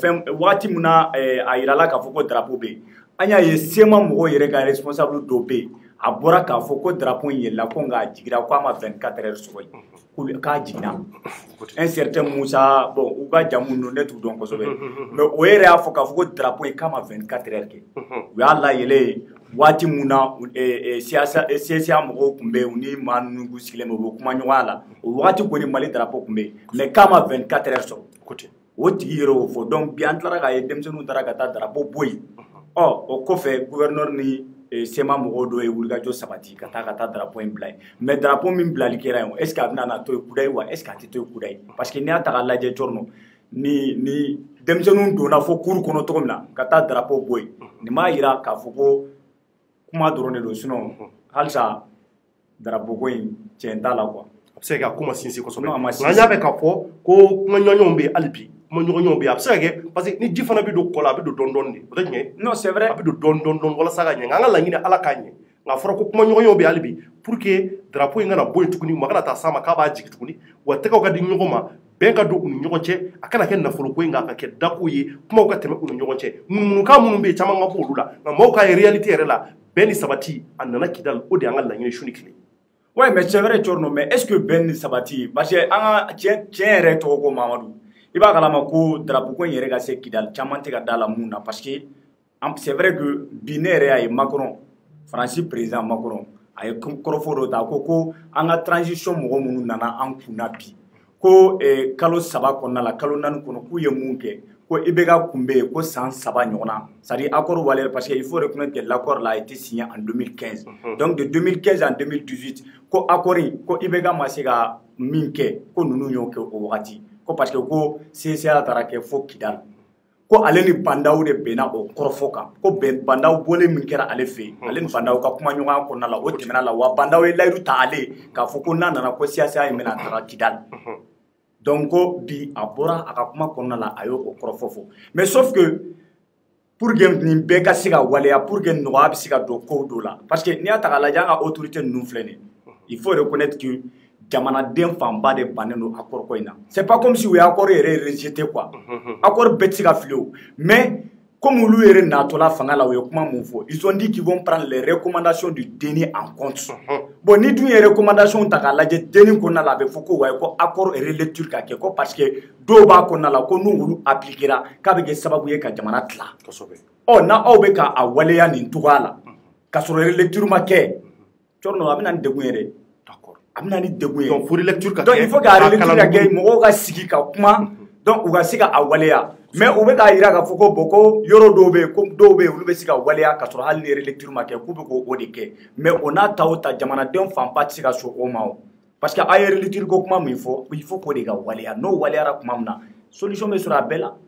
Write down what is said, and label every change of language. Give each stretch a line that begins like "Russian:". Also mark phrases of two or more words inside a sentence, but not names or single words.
Bambara: a yirala k'a fɔ ko drapeau bɛ yen an y'a ye sema mɔgɔw yɛrɛ ka responsable dɔ bɛ yen a bɔra k'a fɔ ko drapeau in yɛlɛla ko nka jigira ko a ma 24 heures sɔrɔ yen k'a jiginna
French: un certain
Bambara: Musa bon u ka jamu ninnu ne t'u dɔn kosɛbɛ mais o yɛrɛ y'a fɔ k'a fɔ ko drapeau in k'a ma 24 heures kɛ u y'a layɛlɛ waati mun na CSA mɔgɔw tun bɛ yen u ni maa ninnu k'u sigilen bɛ u bɛ kuma ɲɔgɔnya la o waati kɔni Mali drapeau tun bɛ yen mais k'a ma 24 heures sɔrɔ o tigi yɛrɛ y'o fɔ donc bi an tilara k'a ye denmisɛnninw taara ka taa drapeau bɔ yen o kɔfɛ gouverneur ni sema mɔgɔw dɔ ye wulikajɔ sabati ka taa drapeau in bila yen mais drapeau min bilali kɛra yen
French: est ce que
Bambara: a bɛna na to yen kudayi wa
French: est ce que
Bambara: a tɛ to yen kudayi
French: parce que
Bambara: n'i y'a ta k'a lajɛ Chorno ni denmisɛnninw donna fo cour kɔnɔ cogo min na ka taa drapeau bɔ yen nin b'a yira k'a fɔ ko kuma dɔrɔn de don sinon halisa drapeau ko in tiɲɛ t'a la quoi. A bɛ se ka kɛ a ko ma sinsin kosɛbɛ nka an y'a mɛn k'a fɔ ko kuma ɲɔgɔnɲɔgɔnw bɛ yen hali bi kuma ɲɔgɔnɲɔgɔnw bɛ yen a bɛ se ka kɛ
French: parce que
Bambara: ni ji fana bɛ don kɔ la a bɛ don dɔɔni-dɔɔni de o tɛ tiɲɛ
French: non c'est vrai
Bambara: a bɛ don dɔɔni-dɔɔni walasa ka ɲɛ nka an ka laɲini Ala k'a ɲɛ nka a fɔra ko kuma ɲɔgɔnɲɔgɔnw bɛ yen hali bi
French: pour que
Bambara: drapeau in kana bɔ yen tuguni ma kana taa s'a ma k'a b'a jigin tuguni wa tɛgɛw ka di ɲɔgɔn ma bɛn ka don u ni ɲɔgɔn cɛ a kana kɛ nafolo ko in nka a ka kɛ dako ye kumaw ka tɛmɛ u ni ɲɔgɔn cɛ ŋunuŋunukan minnu bɛ yen caman ka bɔ olu la nka maaw ka ye réalité yɛrɛ la bɛn ni sabati a nana Kidali o de y'an ka laɲini su ni tile.
French: Ouais, mais c'est vrai Chorno, mais est-ce que
Bambara: bɛn ni sabati parce que an ka tiɲɛ yɛrɛ tɔgɔ ko Mamadu i b'a kalama ko drapeau ko in yɛrɛ ka se Kidali caman tɛ ka da la mun na
French: parce que c'est vrai que
Bambara: bi ne yɛrɛ y'a ye Macron Faransi président Macron a ye kɔrɔfɔ dɔ ta ko an ka transition mɔgɔ minnu nana an kunna bi ko kalo 3 kɔnɔna la kalo 4 kɔnɔ k'u ye mun kɛ ko ibega kumbe ko san saba ɲɔgɔnna
French: c'est-à-dire accord
Bambara: wale
French: parce que il faut reconnaître que l'accord là a été signé en 2015 donc de 2015 en 2018
Bambara: ko accord ko ibega ma se ka min kɛ ko nunu y'o kɛ o wagati ko
French: parce que
Bambara: ko CCA taara kɛ fo Kidal ko ale ni bandaw de bɛnna o kɔrɔfɔ kan ko bandaw bɔlen min kɛra ale fɛ ale ni bandaw ka kuma ɲɔgɔnya kɔnɔna la o tɛmɛna la wa bandaw ye layidu ta ale k'a fɔ ko n'a nana ko CCA in bɛna taga Kidal donc ko bi a bɔra a ka kuma kɔnɔna la a y'o kɔrɔfɔ fɔ
French: mais sauf que pour que
Bambara: nin bɛɛ ka se ka waleya
French: pour que
Bambara: nɔgɔya bɛ se ka don ko dɔ la
French: parce que
Bambara: n'i y'a ta k'a lajɛ an ka autorité ninnu filɛ nin
French: il faut reconnaître que
Bambara: jamanaden fanba de bannen don accord ko in na
French: c'est pas comme si
Bambara: u ye accord yɛrɛ rejeté quoi accord bɛɛ tɛ se ka fili o
French: mais comme
Bambara: olu yɛrɛ natɔla fanga la u ye kuma mun fɔ
French: ils ont dit qu'ils vont prendre les recommandations du DENI en compte
Bambara: bon ni dun ye recommandation ta k'a lajɛ DENI kɔnɔna la a bɛ fɔ ko wayi ko
French: accord relecture
Bambara: ka kɛ ko
French: parce que
Bambara: dɔw b'a kɔnɔna la ko n'u olu appliquera k'a bɛ kɛ sababu ye ka jamana tila ɔ n'a aw bɛ ka a waleya nin cogoya la ka sɔrɔ relecture ma kɛ cɔrɔ a bɛ na ni degun ye dɛ a bɛ na ni degun ye
French: donc il faut
Bambara: ka relecture ka kɛ mɔgɔw ka sigi ka kuma donc u ka se ka a waleya mais u bɛ k'a jira k'a fɔ ko bon ko yɔrɔ dɔw bɛ yen ko dɔw bɛ yen olu bɛ se ka waleya ka sɔrɔ hali ni relecture ma kɛ k'u bɛ k'o de kɛ mais o n'a ta o ta jamanaden fanba tɛ se ka sɔn o ma o
French: parce que
Bambara: a ye relecture ko kuma min fɔ
French: il faut
Bambara: k'o de ka waleya n'o waleyara kuma min na solution bɛ sɔrɔ a bɛɛ la